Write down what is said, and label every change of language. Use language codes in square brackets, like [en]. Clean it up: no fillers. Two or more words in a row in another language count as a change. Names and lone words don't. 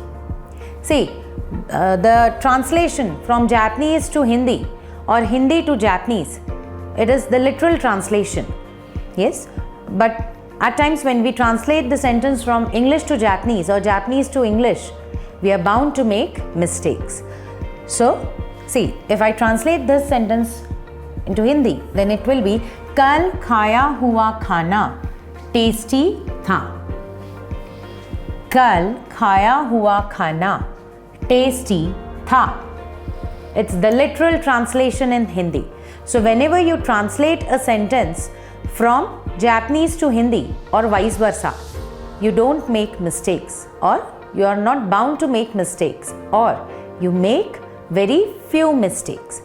[en] See, the translation from Japanese to Hindi or Hindi to Japanese, it is the literal translation. Yes, but at times when we translate the sentence from English to Japanese or Japanese to English, we are bound to make mistakes. So, see, if I translate this sentence into Hindi, then it will be [hi] कल खाया हुआ खाना tasty था. कल खाया हुआ खाना tasty था. [en] It's the literal translation in Hindi. So whenever you translate a sentence from Japanese to Hindi or vice versa, you don't make mistakes, or you are not bound to make mistakes, or you make very few mistakes.